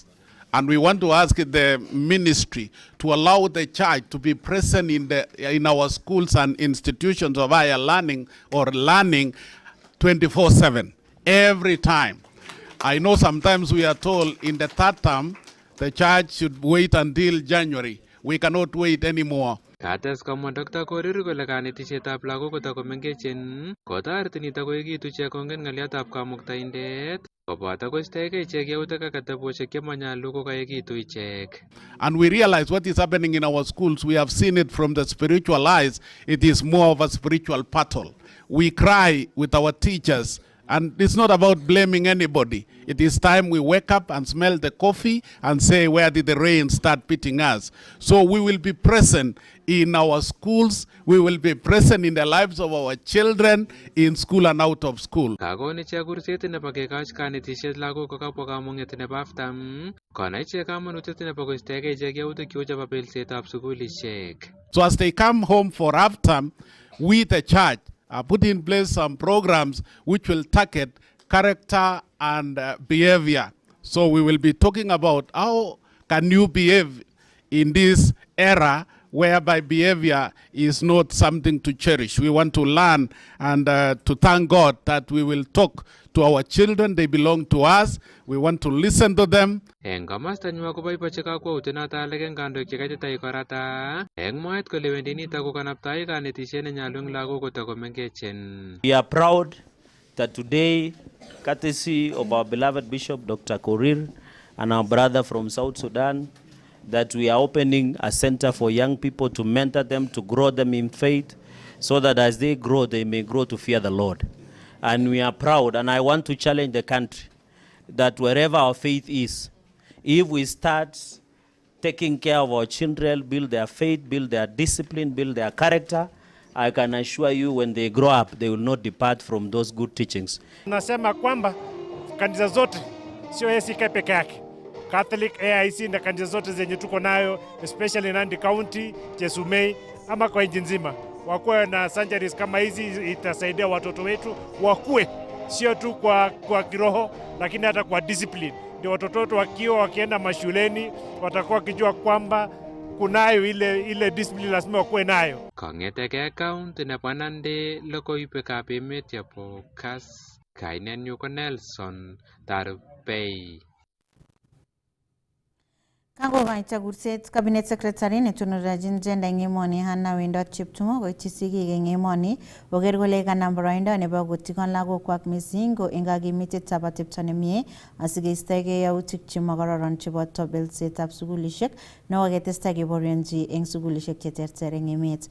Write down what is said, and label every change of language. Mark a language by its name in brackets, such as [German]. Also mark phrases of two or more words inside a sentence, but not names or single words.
[English] And we want to ask the ministry to allow the church to be present in our schools and institutions of higher learning or learning 24/7, every time. I know sometimes we are told in the third term, the church should wait until January. We cannot wait anymore. [Kalenjin] Kates komwa Dr. Korir kole kanetisietab lagok kotakomengechen kotoreti nito koekitu ichek kongen ng'aliotab kamuktaindet koboto koistoegei ichek yautik ak atebosiek chemanyalu kokaekitu ichek. [English] And we realize what is happening in our schools. We have seen it from the spiritual eyes. It is more of a spiritual battle. We cry with our teachers. And it's not about blaming anybody. It is time we wake up and smell the coffee and say, where did the rain start beating us? So we will be present in our schools. We will be present in the lives of our children in school and out of school. [Kalenjin] Kakon ichek kurset nebo kekach kanetisiet lagok kokabwa kamung'et nebo aftam konai ichek kamanutiet nebo koistoegei ichek yautik cheu chebo belsetab sukulishek. [English] So as they come home for afterm, we the church put in place some programs which will target character and behavior. So we will be talking about how can you behave in this era whereby behavior is not something to cherish. We want to learn and to thank God that we will talk to our children. They belong to us. We want to listen to them. [Kalenjin] Eng komasta nywa koboibochi kakwautiet noto alak eng kandoik chekaititoi korata eng mwaet kole wendi nito kokanaptai kanetisiet nenyolu eng lagok kotakomengechen. [English] We are proud that today, courtesy of our beloved Bishop Dr. Korir and our brother from South Sudan, that we are opening a center for young people to mentor them, to grow them in faith, so that as they grow, they may grow to fear the Lord. And we are proud, and I want to challenge the country, that wherever our faith is, if we start taking care of our children, build their faith, build their discipline, build their character, I can assure you when they grow up, they will not depart from those good teachings. [Swahili] Nasema kwamba kanisa zote sio ACK peke yake. Catholic, AIC na kanisa zote zenye tuko nayo, especially Nandi County, Chesumei ama kwa nchi nzima, wakuwe na sanctuaries kama hizi. Itasaidia watoto wetu wakue sio tu kwa kiroho, lakini hata kwa discipline. Ndio watoto wetu wakienda mashuleni watakuwa wakijua kwamba kunayo ile discipline lazima wakuwe nayo. [Kalenjin] Kong'eteke county nebo Nandi, logoiwekab emet chebo Kass, kainenyu ko Nelson Tarubei. Kakokoito kurset [English] Cabinet Secretary [Kalenjin] netononjin gender eng emoni Hannah Wendot Cheptumo koityi sigik eng emoni koker kole kanam boroindo nebo kotikon lagokwak missing ko eng kakimitetab atepto nemie asikeistoegei yautik chemokororon cheboto belsetab sukulishek nekoketestai keborionji eng sukulishek cheterter eng emet.